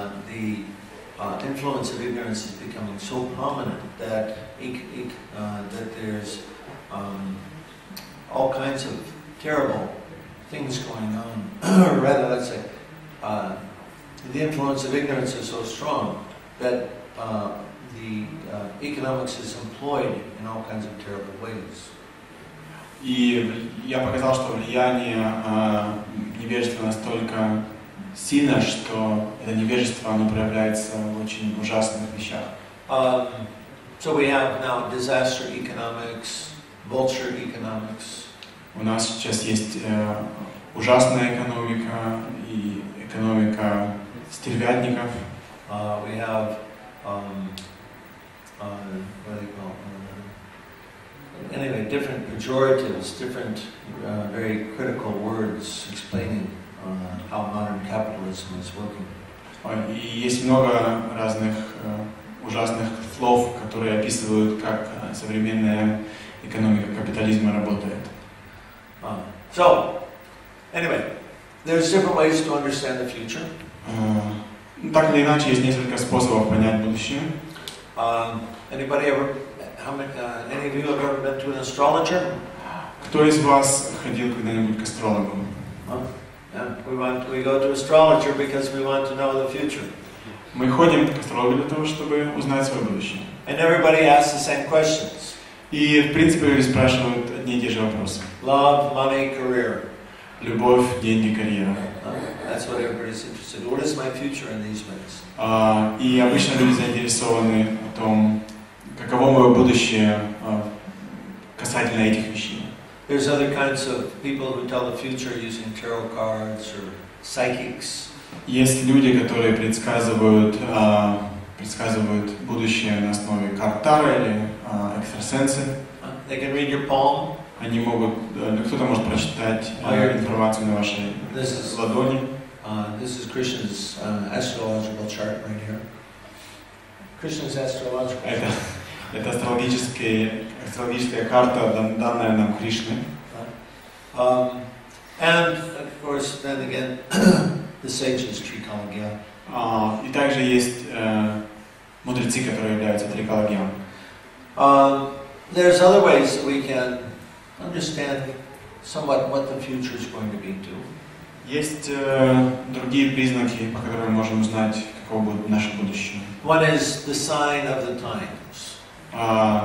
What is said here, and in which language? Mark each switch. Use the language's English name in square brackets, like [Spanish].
[English] The influence of ignorance is becoming so prominent that there's all kinds of terrible things going on. Or rather, let's say, the influence of ignorance is so strong that the economics is employed in all kinds of terrible ways. [Russian] И я показал, что влияние невежества настолько сильно, что это невежество, оно проявляется в очень ужасных вещах. [English] So we have now disaster economics, vulture economics. [Russian] У нас сейчас есть ужасная экономика и экономика стервятников. [English] We have what do you call anyway, different pejoratives, different very critical words explaining how modern capitalism is working. [Russian] И есть много разных ужасных слов, которые описывают, как современная экономика капитализма работает. [English] So, anyway, there's different ways to understand the future. [Russian] Так или иначе, есть несколько способов понять будущее. [English] Any of you have ever been to an astrologer? [Russian] Кто из вас ходил когда-нибудь к астрологу? [English] Yeah, we go to astrologer because we want to know the future. [Russian] Мы ходим к астрологу для того, чтобы узнать свое будущее. [English] And everybody asks the same questions. [Russian] И, в принципе, люди спрашивают одни и те же вопросы. [English] Love, money, career. [Russian] Любовь, деньги, карьера. [English] That's what everybody's interested in. What is my future in these ways? [Russian] И обычно люди заинтересованы в том, каково мое будущее касательно этих вещей. [English] There's other kinds of people who tell the future using tarot cards or psychics. [Russian] Есть люди, которые предсказывают будущее на основе карт Таро или экстрасенсы. [English] They can read your palm. [Russian] Они могут, кто-то может прочитать информацию на вашей ладони. [English] This is Krishna's astrological chart right here. Krishna's astrological chart. [Russian] Это астрологическая карта, данная нам Кришной. [English] And of course, then again, the sages Trikalagya. [Russian] И также есть мудрецы, которые являются трикалагьями. [English] There's other ways that we can understand somewhat what the future is going to be too. [Russian] Есть другие признаки, по которым мы можем узнать, каково будет наше будущее. [English] One is the sign of the times.